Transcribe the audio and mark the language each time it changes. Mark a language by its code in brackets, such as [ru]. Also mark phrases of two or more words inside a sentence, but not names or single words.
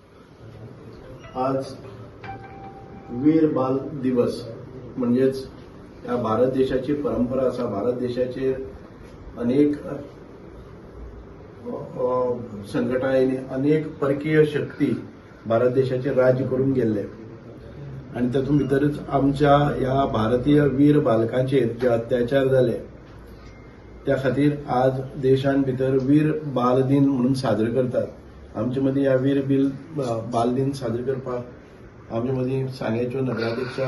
[kok] आज वीर बाल दिवस म्हणजेच या भारत देशाची परंपरा असा. भारत देशाचे अनेक संघटना अनेक परकीय शक्ती भारत देशाचे राज्य करून गेले आणि तातूंत भितरच आमच्या या भारतीय वीर बालकांचेर जे अत्याचार जाले त्या खातीर आज देशान भितर वीर बाल दिन म्हणून साजरो करतात. आमचे मदीं ह्या वीर बाल दिन साजरो करपाक आमचे मदीं सांग्याच्यो नगराध्यक्षा